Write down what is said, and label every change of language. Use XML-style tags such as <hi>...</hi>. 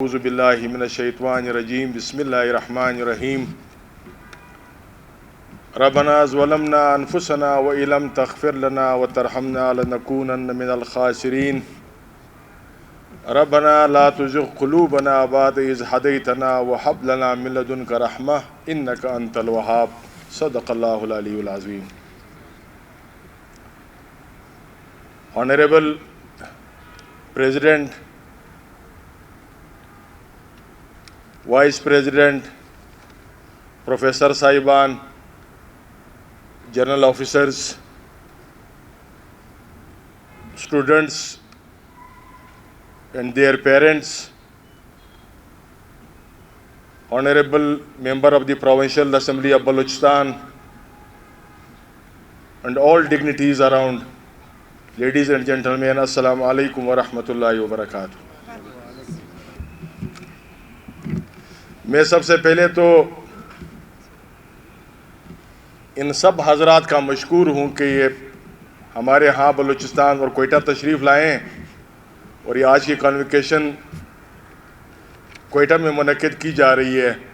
<ar>اعوذ باللہ من الشیطان الرجیم بسم اللہ الرحمن الرحیم ربنا ظلمنا انفسنا وإن لم تغفر لنا وترحمنا لنكونن من الخاسرین ربنا لا تزغ قلوبنا بعد إذ هديتنا وهب لنا من لدنك رحمة إنك أنت الوهاب صدق اللہ العلی العظیم.</ar> <en>Honorable President, Vice President, Professor Saiban, General Officers, students and their parents, Honorable Member of the Provincial Assembly of Balochistan, and all dignitaries around, ladies and gentlemen, Assalamu alaikum wa rahmatullahi wa barakatuh.</en> <ur>میں سب سے پہلے تو ان سب حضرات کا مشکور ہوں کہ یہ ہمارے ہاں بلوچستان اور کوئٹہ تشریف لائیں اور یہ آج کی کانوکیشن کوئٹہ میں منعقد کی جا رہی ہے.</ur>